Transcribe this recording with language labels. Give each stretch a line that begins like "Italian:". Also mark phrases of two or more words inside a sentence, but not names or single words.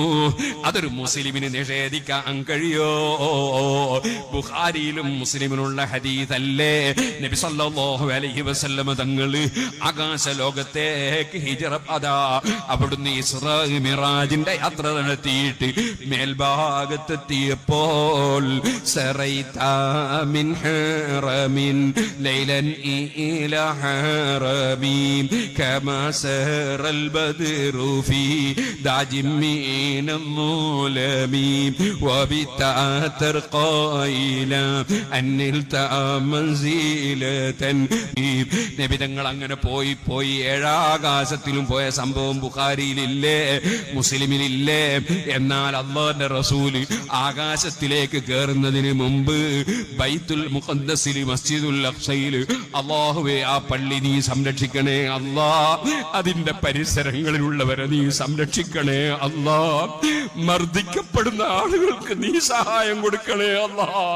Malayalam: അതൊരു മുസ്ലിമിന് നിഷേധിക്കാൻ കഴിയോ? ബുഖാരിയിലും മുസ്ലിമിനുള്ള ഹദീസല്ലേ? നബി
Arabic: صلى الله عليه وسلم
Malayalam: തങ്ങള് ആകാശ ലോകത്തേക്ക് ഹിജ്റ അവിടുന്ന് ഇസ്റാ മിറാജിന്റെ യാത്ര നടത്തിയിട്ട് മേൽഭാഗത്തെത്തിയപ്പോൾ
Arabic: سريت من حرم ليلا إلى حرم كما سر البدر في دعج من الظلم
Malayalam: നബിതങ്ങൾ അങ്ങനെ പോയി ഏഴാകാശത്തിലും പോയ സംഭവം ബുഖാരിയിലില്ലേ, മുസ്ലിമിലില്ലേ? എന്നാൽ അല്ലാഹുവിന്റെ റസൂല് ആകാശത്തിലേക്ക് കയറുന്നതിന് മുമ്പ് ബൈത്തുൽ മുഖദ്ദസിൽ മസ്ജിദുൽ അഖ്സയിൽ അല്ലാഹുവേ ആ പള്ളി നീ സംരക്ഷിക്കണേ അല്ലാ, അതിന്റെ പരിസരങ്ങളിലുള്ളവരെ നീ സംരക്ഷിക്കണേ അല്ലാ, മർദ്ദിക്കപ്പെടുന്ന ആളുകൾക്ക് നീ സഹായം കൊടുക്കണേ അല്ലാ.